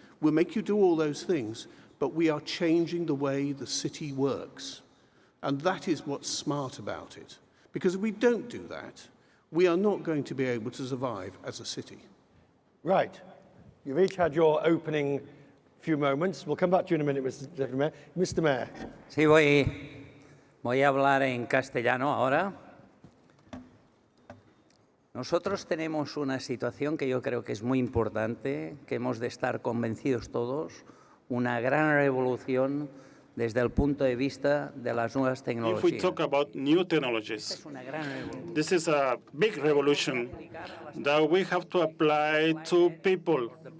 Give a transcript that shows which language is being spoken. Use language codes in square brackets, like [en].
[en] We'll make you do all those things, but we are changing the way the city works. And that is what's smart about it. Because if we don't do that, we are not going to be able to survive as a city. Right. You've each had your opening few moments. We'll come back to you in a minute, Mr. Deputy Mayor. Mr. Mayor. [es] Sí, voy a hablar en castellano ahora. Nosotros tenemos una situación que yo creo que es muy importante, que hemos de estar convencidos todos, una gran revolución desde el punto de vista de las nuevas tecnologías. [en] If we talk about new technologies, this is a big revolution that we have to apply to people.